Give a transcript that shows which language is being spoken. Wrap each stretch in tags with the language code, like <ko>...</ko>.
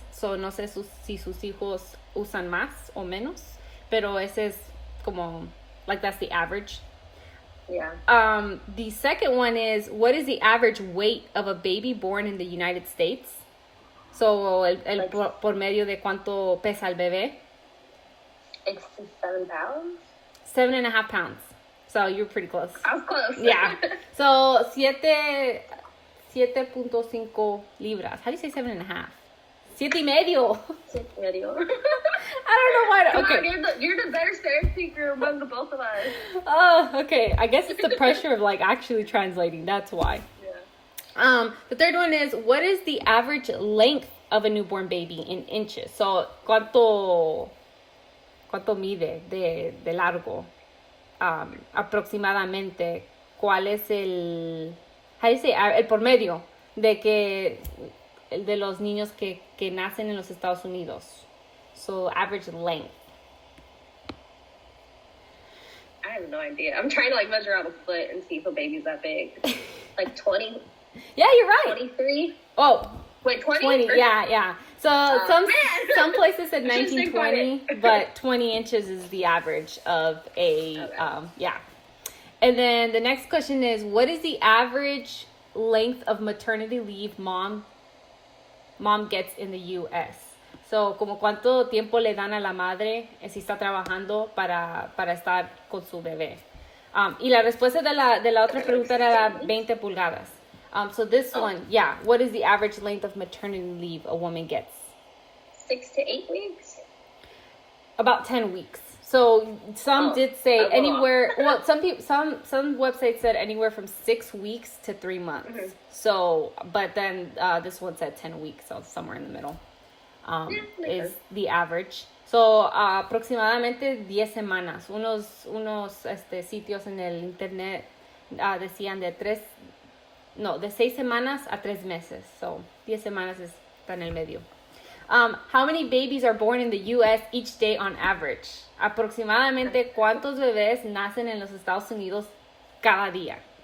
<en>So</en> <es>no sé si sus hijos usan más o menos, pero ese es como,</es> <en>that's the average. Yeah. The second one is, what is the average weight of a baby born in the United States? So,</en> <es>por medio de cuánto pesa el bebé?</es> <en>7 pounds? 7.5 pounds. So, you're pretty close. I was close. Yeah. So, 7.5 libras. How do you say 7.5? 7.5. 7.5. I don't know why. Come okay. on, you're the better Spanish speaker among the both of us. Oh, okay. I guess it's the pressure of actually translating. That's why. Yeah. The third one is, what is the average length of a newborn baby in inches? So,</en> <es>¿cuánto mide de largo? Aproximadamente, ¿cuál es</es> <en>how do you say,</en> <es>el promedio de los niños que nacen en los Estados Unidos.</es> <en>So average length. I have no idea. I'm trying to like measure out a foot and see if a baby's that big. Like 20. Yeah, you're right. 23. Oh. Wait, 20? 20, yeah. So some places said 1920, but 20 inches is the average of a, yeah. And then the next question is, what is the average length of maternity leave mom gets in the U.S.? So,</en> <es>como cuánto tiempo le dan a la madre si está trabajando para estar con su bebé. Y la respuesta de la otra pregunta era 20 pulgadas.</es> <en>So this one, yeah, what is the average length of maternity leave a woman gets? 6 to 8 weeks? About 10 weeks. So some did say anywhere, well, some websites said anywhere from 6 weeks to 3 months. Mm-hmm. So, but then this one said 10 weeks, so somewhere in the middle is the average.</en> <es>So, aproximadamente 10 semanas. Unos sitios en el internet decían de 6 semanas a 3 meses.</es> <en>So,</en> <es>10 semanas está en el medio.</es> <en>How many babies are born in the U.S. each day on average?</en> <es>Aproximadamente cuántos bebés nacen en los Estados Unidos cada día?</es>